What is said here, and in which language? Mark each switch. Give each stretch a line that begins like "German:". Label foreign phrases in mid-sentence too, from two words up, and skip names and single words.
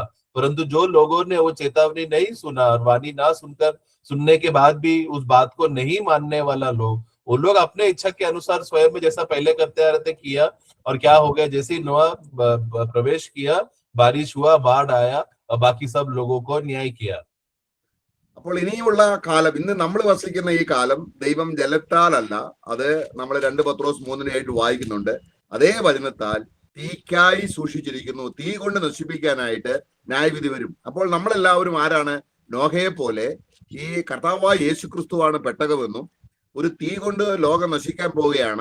Hindi: परंतु जो लोगों ने वो चेतावनी नहीं सुना और वाणी ना सुनने के बाद भी उस बात को नहीं मानने वाला लोग, वो लोग अपने इच्छा के अनुसार स्वयं में जैसा पहले करते आ रहे थे किया, और क्या हो गया, जैसे ही नोआ प्रवेश किया, बारिश हुआ, बाढ़ आया और बाकी सब लोगों को न्याय किया।
Malayalam: അപ്പോൾ ഇനിയുള്ള കാലം, ഇന്ന് നമ്മൾ വസിക്കുന്ന ഈ കാലം ദൈവം ജലത്താലല്ല, അത് നമ്മൾ 2 പത്രോസ് 3 വായിക്കുന്നുണ്ട്. അതേ വചനത്താൽ തീക്കായി സൂക്ഷിച്ചിരിക്കുന്നു, തീ കൊണ്ട് നശിപ്പിക്കാനായിട്ട് ന്യായവിധി വരും. അപ്പോൾ നമ്മളെല്ലാവരും ആരാണ്? നോഹയെ പോലെ ഈ കർത്താവായ യേശുക്രിസ്തുവാണ് പെട്ടകമെന്നും, ഒരു തീ കൊണ്ട് ലോകം നശിക്കാൻ പോവുകയാണ്.